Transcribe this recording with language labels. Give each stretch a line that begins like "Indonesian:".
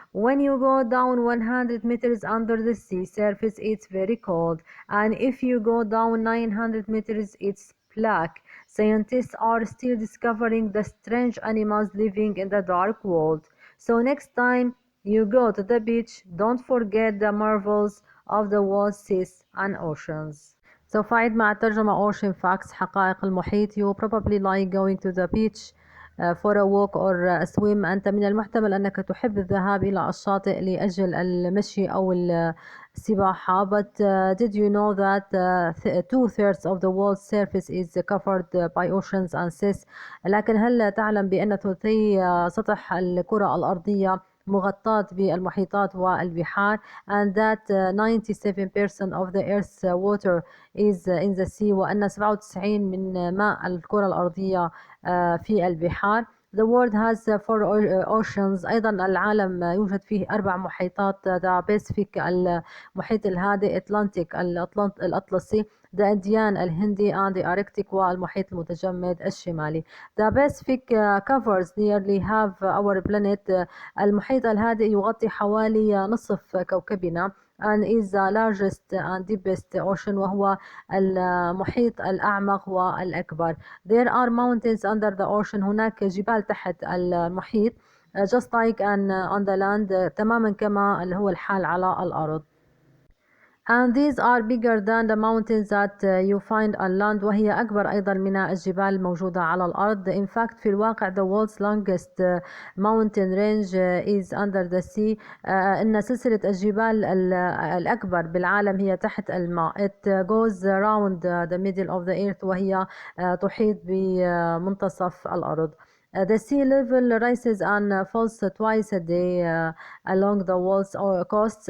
English: When you go down 100 meters under the sea surface, it's very cold, and if you go down 900 meters, it's black. Scientists are still discovering the strange animals living in the dark world. So next time you go to the beach, don't forget the marvels of the world's seas and oceans.
Arabic: سوف أعيد مع الترجمة
English: ocean facts
Arabic: حقائق المحيط.
English: You probably like going to the beach for a walk or a swim.
Arabic: أنت من المحتمل أنك تحب الذهاب إلى الشاطئ لأجل المشي أو السباحة.
English: But did you know that 2/3 of the world's surface is covered by oceans and seas?
Arabic: لكن هل تعلم بأن ثلثي سطح الكرة الأرضية مغطاة بالمحيطات والبحار,
English: and that 97% of the Earth's water is in the sea,
Arabic: وأن 97 من ماء الكرة الأرضية في البحار.
English: The world has 4 oceans.
Arabic: أيضا العالم يوجد فيه 4 محيطات:
English: the Pacific
Arabic: المحيط الهادئ, Atlantic الأطلسي,
English: the Indian
Arabic: الهندي,
English: and the Arctic
Arabic: والمحيط المتجمد الشمالي.
English: The Pacific covers nearly half our planet.
Arabic: المحيط الهادئ يغطي حوالي نصف كوكبنا,
English: and is the largest and deepest ocean,
Arabic: وهو المحيط الأعمق والأكبر.
English: There are mountains under the ocean.
Arabic: هناك جبال تحت المحيط,
English: just like on the land,
Arabic: تماما كما اللي هو الحال على الأرض.
English: And these are bigger than the mountains that you find on land.
Arabic: وهي أكبر أيضا من الجبال الموجودة على الأرض.
English: In fact
Arabic: في الواقع
English: the world's longest mountain range is under the sea.
Arabic: إن سلسلة الجبال الأكبر بالعالم هي تحت الماء.
English: It goes around the middle of the earth,
Arabic: وهي تحيط بمنتصف الأرض.
English: The sea level rises and falls twice a day along the world's coasts.